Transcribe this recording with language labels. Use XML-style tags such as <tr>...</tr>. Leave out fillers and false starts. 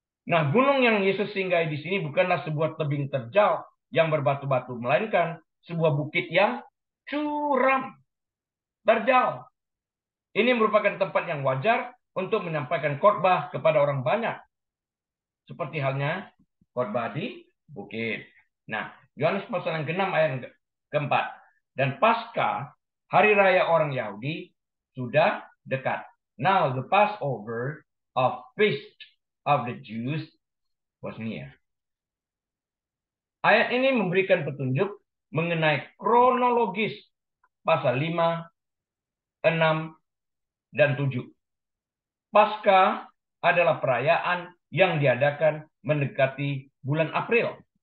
<id>Nah, gunung yang Yesus singgahi di sini bukanlah sebuah tebing terjal yang berbatu-batu, melainkan sebuah bukit yang curam, terjal. Ini merupakan tempat yang wajar untuk menyampaikan khotbah kepada orang banyak. Seperti halnya khotbah di bukit. Nah, Yohanes pasal yang ke-6 ayat ke-4. Dan pasca hari raya orang Yahudi sudah dekat.</id> <en>Now the Passover of feast of the Jews was near.</en> <id>Ayat ini memberikan petunjuk mengenai kronologis pasal 5, 6, dan 7. Paskah adalah perayaan yang diadakan mendekati bulan April.</id>